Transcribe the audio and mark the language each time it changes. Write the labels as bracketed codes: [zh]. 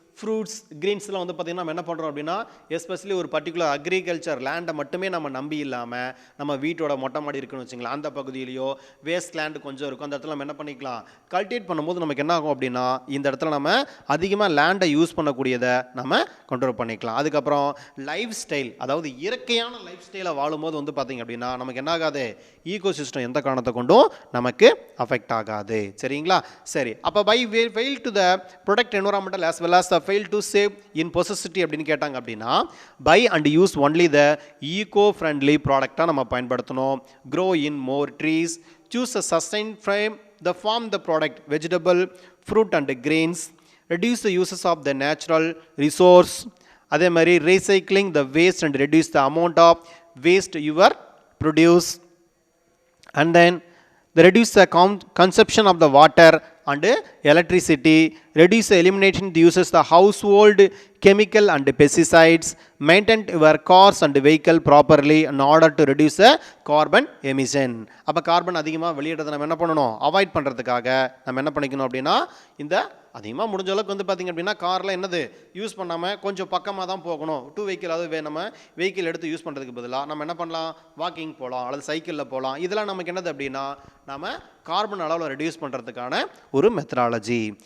[ta] Fruits கிரீன்ஸ்லாம் வந்து பார்த்திங்கன்னா நம்ம என்ன பண்ணுறோம் அப்படின்னா எஸ்பெஷலி ஒரு பர்டிகுலர் அக்ரிகல்ச்சர் லேண்டை மட்டுமே நம்ம நம்பி இல்லாமல் நம்ம வீட்டோட மொட்டை மாடி இருக்குன்னு வச்சுங்களேன், அந்த பகுதியிலையோ வேஸ்ட் லேண்டு கொஞ்சம் இருக்கும், அந்த இடத்துல நம்ம என்ன பண்ணிக்கலாம், கல்டிவேட் பண்ணும்போது நமக்கு என்ன ஆகும் அப்படின்னா இந்த இடத்துல நம்ம அதிகமாக லேண்டை யூஸ் பண்ணக்கூடியதை நம்ம கண்ட்ரோல் பண்ணிக்கலாம். அதுக்கப்புறம் லைஃப் ஸ்டைல், அதாவது இயற்கையான லைஃப் ஸ்டைலை வாழும்போது வந்து பார்த்திங்க அப்படின்னா நமக்கு என்ன ஆகாது, ஈகோசிஸ்டம் எந்த காரணத்தை கொண்டும் நமக்கு அஃபெக்ட் ஆகாது. சரிங்களா? சரி, அப்போ [en] by fail to the protect environmental as well as the fail to save in possessity [ta] அப்படின்னு கேட்டாங்க அப்படின்னா [en] buy and use only the eco-friendly [ta] ப்ராடக்டாக நம்ம பயன்படுத்தணும். [en] grow in more trees, choose a sustained frame the farm the product vegetable, fruit and grains, reduce the uses of the natural resource, [ta] அதே மாதிரி [en] recycling the waste and reduce the amount of waste you are produce, and then the reduce the consumption of the water and electricity, reduce the elimination the uses the household chemical and pesticides, maintain your cars and vehicle properly in order to reduce the carbon emission. [ta] அப்போ carbon அதிகமாக வெளியிடுறதை நம்ம என்ன பண்ணணும், avoid பண்ணுறதுக்காக நம்ம என்ன பண்ணிக்கணும் அப்படின்னா இந்த அதிகமாக முடிஞ்ச அளவுக்கு வந்து பார்த்திங்க அப்படின்னா காரில் என்னது யூஸ் பண்ணாமல் கொஞ்சம் பக்கமாக தான் போகணும். 2 வெஹிக்கிள், அதாவது நம்ம வெஹிக்கிள் எடுத்து யூஸ் பண்ணுறதுக்கு பதிலாக நம்ம என்ன பண்ணலாம், வாக்கிங் போகலாம் அல்லது சைக்கிளில் போகலாம். இதெல்லாம் நமக்கு என்னது அப்படின்னா நம்ம கார்பன் அளவில் ரெடியூஸ் பண்ணுறதுக்கான ஒரு மெத்தடாலஜி.